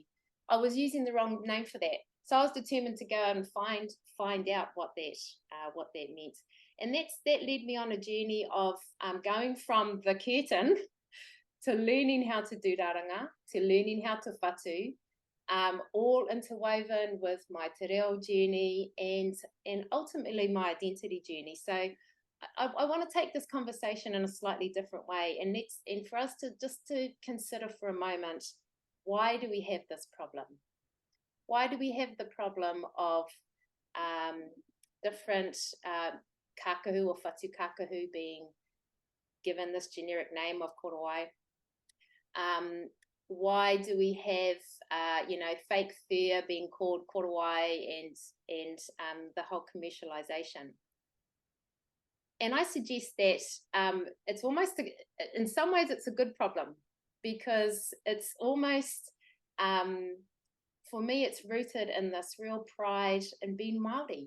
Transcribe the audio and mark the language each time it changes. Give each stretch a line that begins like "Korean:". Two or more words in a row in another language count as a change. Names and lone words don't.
English: I was using the wrong name for that. So I was determined to go and find out what that meant. And that led me on a journey of going from the curtain to learning how to do raranga, to learning how to whatu, all interwoven with my
Māori: te reo
English: journey and ultimately my identity journey. So I want to take this conversation in a slightly different way, and for us to consider for a moment, why do we have this problem? Why do we have the problem of different kakahu or
Māori: whatu kakahu
English: being given this generic name of korowai? Why do we have, fake fur being called korowai and the whole commercialization? And I suggest that it's almost, in some ways, it's a good problem, because it's almost, for me, it's rooted in this real pride in being Māori.